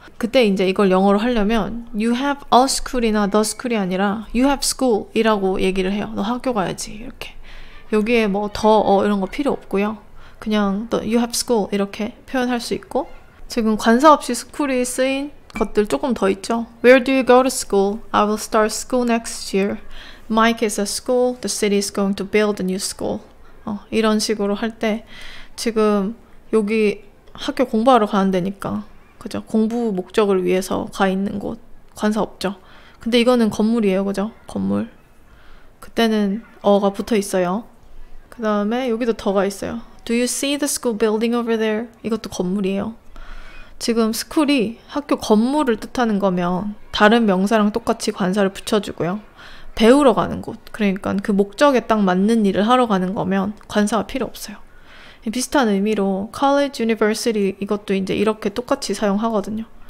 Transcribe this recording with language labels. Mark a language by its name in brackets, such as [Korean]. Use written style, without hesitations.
[Korean] 그때 이제 이걸 영어로 하려면 you have a school이나 the school이 아니라 you have school 이라고 얘기를 해요. 너 학교 가야지 이렇게. 여기에 뭐 더 이런 거 필요 없고요. 그냥 you have school 이렇게 표현할 수 있고 지금 관사 없이 school이 쓰인 것들 조금 더 있죠. [English] Where do you go to school? I will start school next year. Mike is at school. The city is going to build a new school. [Korean] 이런 식으로 할 때 지금 여기 학교 공부하러 가는 데니까 그죠? 공부 목적을 위해서 가 있는 곳 관사 없죠. 근데 이거는 건물이에요. 그죠? 건물. 그때는 어가 붙어 있어요. 그 다음에 여기도 더가 있어요. [English] Do you see the school building over there? [Korean] 이것도 건물이에요. 지금 school이 학교 건물을 뜻하는 거면 다른 명사랑 똑같이 관사를 붙여주고요. 배우러 가는 곳, 그러니까 그 목적에 딱 맞는 일을 하러 가는 거면 관사가 필요 없어요. 비슷한 의미로 college, university 이것도 이제 이렇게 똑같이 사용하거든요.